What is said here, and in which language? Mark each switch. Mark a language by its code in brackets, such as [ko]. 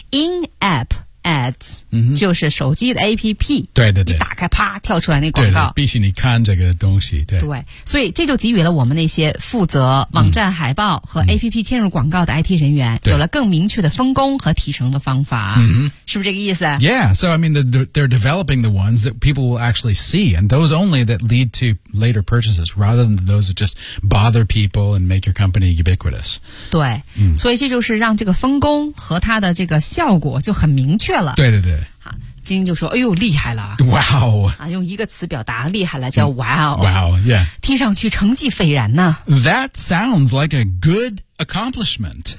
[en] In-App Ads、嗯、 [zh] 就是手机的 APP 对对对一打开啪跳出来那广告对对必须你看这个东西 对, 对所以这就给予了我们那些负责网站海报和 APP 嵌入广告的 IT 人员、嗯、有了更明确的分工和提成的方法、嗯、是不是这个意思 [en] Yeah, so I mean they're developing the ones that people will actually see and those only that lead to later purchases rather than those that just bother people and make your company ubiquitous [zh] 对、嗯、所以这就是让这个分工和它的这个效果就很明确对对对，好，金就说：“哎呦，厉害了 [en] ！Wow！ [zh] 啊，用一个词表达厉害了，叫 Wow！Wow！ [en] Wow, yeah， [zh] 听上去成绩斐然呢。 [en] That sounds like a good accomplishment。